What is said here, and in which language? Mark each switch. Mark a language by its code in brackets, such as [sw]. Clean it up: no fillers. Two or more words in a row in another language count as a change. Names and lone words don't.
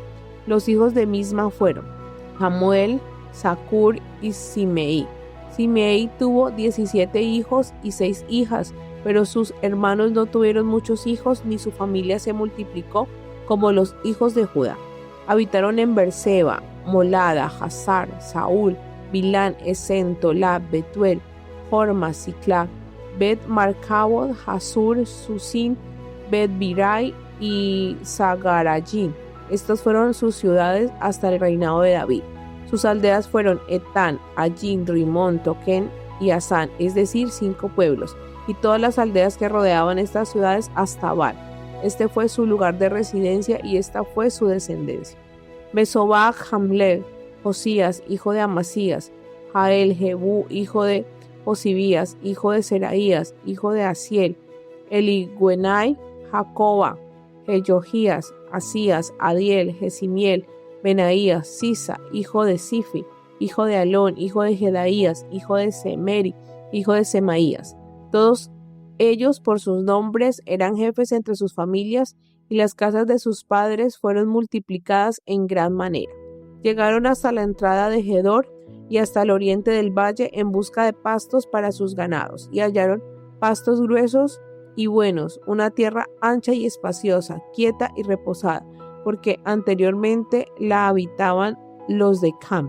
[es] Los hijos de Misma fueron Jamuel, Zacur y Simei. Simei tuvo 17 hijos y 6 hijas, pero sus hermanos no tuvieron muchos hijos ni su familia se multiplicó como los hijos de Judá. Habitaron en Berseba, Molada, Hazar, Saúl, Bilán, Esen, Tolab, Betuel, Horma, Siclag, Bet Marcabot, Hasur, Susin, Bet Birai y Zagarayim. Estas fueron sus ciudades hasta el reinado de David. Sus aldeas fueron Etán, Allín, Rimón, Toquén y Asán, es decir, 5 pueblos, y todas las aldeas que rodeaban estas ciudades hasta Abal. Este fue su lugar de residencia y esta fue su descendencia. Mesobach, Hamlel, Josías, hijo de Amasías, Jael, Jebú, hijo de Josibías, hijo de Seraías, hijo de Asiel, Eligüenai, Jacoba, Jeyojías, Asías, Adiel, Jesimiel, Benaías, Sisa, hijo de Sifi, hijo de Alón, hijo de Jedaías, hijo de Semeri, hijo de Semaías. Todos ellos por sus nombres eran jefes entre sus familias y las casas de sus padres fueron multiplicadas en gran manera. Llegaron hasta la entrada de Gedor y hasta el oriente del valle en busca de pastos para sus ganados y hallaron pastos gruesos y buenos, una tierra ancha y espaciosa, quieta y reposada, porque anteriormente la habitaban los de Cam.